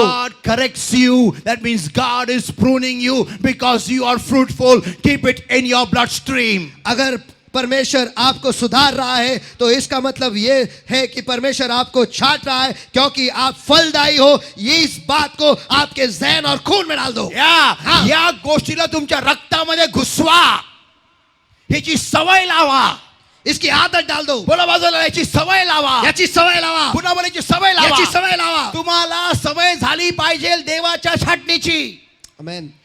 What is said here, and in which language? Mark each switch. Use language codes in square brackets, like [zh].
[en] God corrects you, that means God is pruning you because you are fruitful. Keep it in your bloodstream. [hi] अगर परमेश्वर आपको सुधार रहा है तो इसका मतलब ये है कि परमेश्वर आपको छाट रहा है क्योंकि आप फलदायी हो. ये इस बात को आपके जहन और खून में डाल दो. [mr] या गोष्टीला तुमच्या रक्तामध्ये घुसवा. याची सवय लावा. [hi] इसकी आदत डाल दो. [mr] बोला बाजूला, याची सवय लावा. याची सवय लावा. पुन्हा बोलायची सवय लावा. याची सवय लावा. तुम्हाला सवय झाली पाहिजे देवाच्या छाटणीची. आमेन.